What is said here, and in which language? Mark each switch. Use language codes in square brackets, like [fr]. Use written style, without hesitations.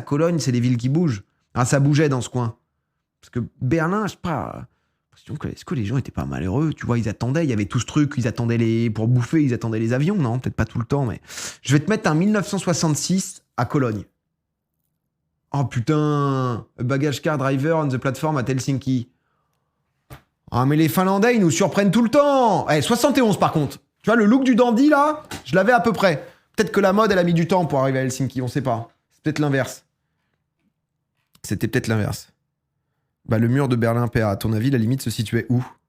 [fr] Cologne, c'est les villes qui bougent. Ah, ça bougeait dans ce coin. Parce que Berlin, je sais pas... Est-ce que les gens étaient pas malheureux? Tu vois, ils attendaient, il y avait tout ce truc, ils attendaient pour bouffer, ils attendaient les avions, non? Peut-être pas tout le temps, mais... Je vais te mettre un 1966 à Cologne. Oh putain! [en] A baggage car driver on the platform at Helsinki. [fr] Ah, mais les Finlandais, ils nous surprennent tout le temps. Eh, 71 par contre. Tu vois, le look du dandy, là, je l'avais à peu près. Peut-être que la mode, elle a mis du temps pour arriver à Helsinki, on sait pas. C'est peut-être l'inverse. C'était peut-être l'inverse. Bah, le mur de Berlin-PA, à ton avis, la limite se situait où?